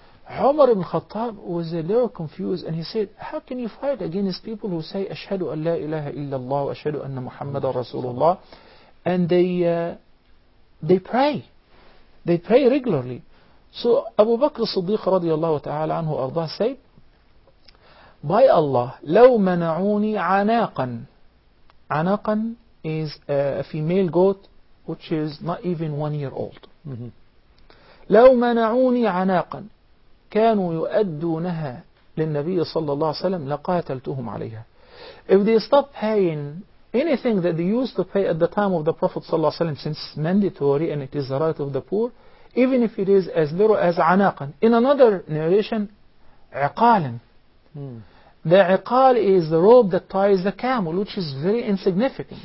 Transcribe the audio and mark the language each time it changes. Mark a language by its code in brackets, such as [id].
[en] Umar ibn Khattab was a little confused and he said, how can you fight against people who say, Ashhadu an la ilaha illallah wa ashhadu anna Muhammad Rasulullah, and they pray. They pray regularly. So Abu Bakr as-Siddiq radiyallahu ta'ala anhu ardah said, by Allah, [ar] لو منعوني عناقا. [en] عناقا is a female goat which is not even 1 year old. [ar] لو منعوني عناقا كانوا يؤدونها للنبي صلى الله عليه وسلم لقاتلتهم عليها. [en] If they stop paying anything that they used to pay at the time of the Prophet صلى الله عليه وسلم, since mandatory and it is the right of the poor, even if it is as little as anaqan. In another narration, iqalan. The iqal is the rope that ties the camel, which is very insignificant.